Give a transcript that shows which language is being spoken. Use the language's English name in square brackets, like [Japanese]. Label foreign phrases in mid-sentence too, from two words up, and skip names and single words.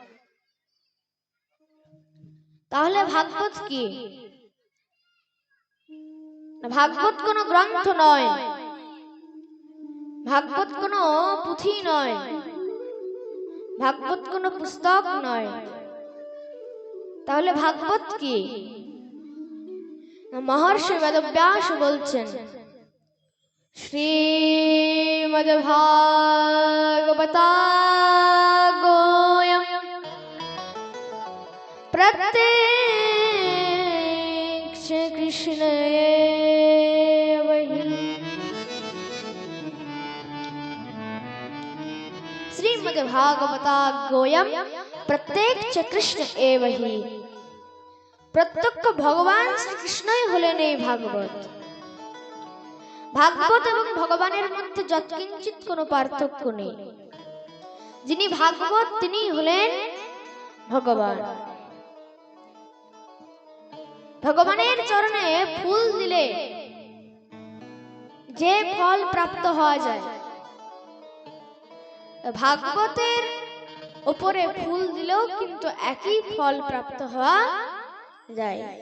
[Bangla] তাহলে ভাগবত কি? ভাগবত কোনো গ্রন্থ নয়, ভাগবত কোনো পুঁথি নয়, ভাগবত কোনো পুস্তক নয়। তাহলে ভাগবত কি? মহর্ষি বেদব্যাস বলছেন [Sanskrit] श्रीमद्भागवतागोयं प्रत्यक्ष कृष्णएव हि। श्रीमद्भागवतागोयं प्रत्यक्ष कृष्ण एव हि। [Bangla] প্রত্যক্ষ ভগবান শ্রীকৃষ্ণই হলেন এই ভাগবত। ভাগবত এবং ভগবানের মধ্যে যৎকিঞ্চিত কোনো পার্থক্য নেই। যিনি ভাগবত তিনি হলেন ভগবান। ভগবানের চরণে ফুল দিলে যে ফল প্রাপ্ত হওয়া যায়, ভাগবতের উপরে ফুল দিলেও কিন্তু একই ফল প্রাপ্ত হওয়া যায়।